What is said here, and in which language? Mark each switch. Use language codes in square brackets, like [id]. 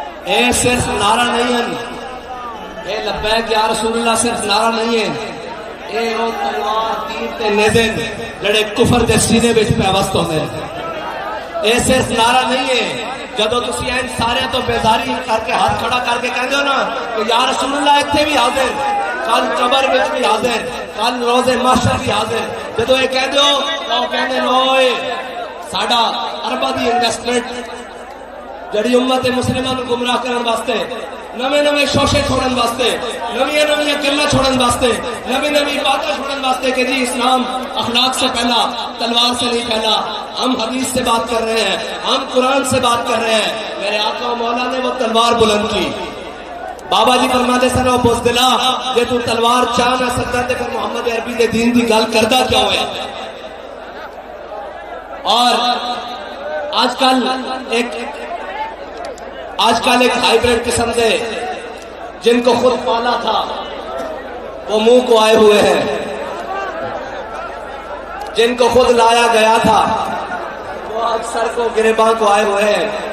[pa] اے صرف نعرہ نہیں ہے, اے لبیک یا رسول اللہ صرف نعرہ نہیں ہے, اے او تلوار تیر تے نیزے جڑے کفر دے سینے وچ پیوست ہوندے نے. اے صرف نعرہ نہیں ہے جدو تسی این سارے تو بیزاری کر کے ہاتھ کھڑا کر کے کہندے ہو نا کہ یا رسول اللہ اتنے بھی حاضر, کل قبر وچ بھی حاضر, کل روز محشر بھی حاضر. جدو یہ کہندے ہو تو کہندے ہوئے ساڈا ارباں دی انویسٹمنٹ جڑی امت مسلمہ نو گمراہ کرن واسطے, نویں نویں شوشے چھوڑن واسطے, نویں نویں گلاں چھوڑن واسطے, نویں نویں باتیں چھوڑن واسطے کہ جی [ur] اسلام اخلاق سے پہلا, تلوار سے نہیں پہلا, ہم حدیث سے بات کر رہے ہیں, [pa] ہم قرآن سے بات کر رہے ہیں. [ur] میرے آقا و مولا نے وہ تلوار بلند کی. [pa] بابا جی فرماتے سن او بزدلا جے تو تلوار چاہ نہ سکتا تے پھر محمد عربی دے دین دی گل کردا کیا ہویا. [ur] اور آج کل ایک ہائیبریڈ قسم سے جن کو خود پالا تھا وہ منہ کو آئے ہوئے ہیں, جن کو خود لایا گیا تھا وہ آج سر کو گریباں کو آئے ہوئے ہیں.